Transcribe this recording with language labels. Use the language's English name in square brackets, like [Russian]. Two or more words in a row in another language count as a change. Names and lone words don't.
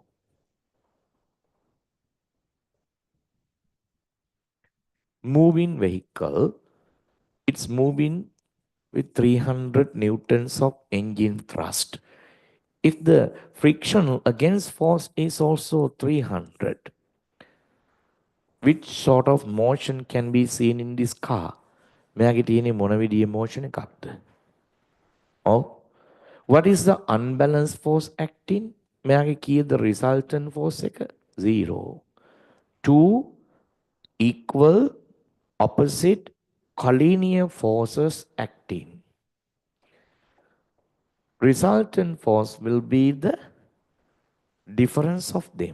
[English] Moving vehicle, it's moving with 300 newtons of engine thrust. If the frictional against force is also 300, which sort of motion can be seen in this car? [Sinhala] මෙයාගේ තියෙන්නේ මොන විදිහේ motion එකක්ද? [English] Oh, what is the unbalanced force acting? [Sinhala] මෙයාගේ කීයද [English] resultant force [Sinhala] එක? 0. [English] 2 equal opposite collinear forces acting. Resultant force will be the difference of them.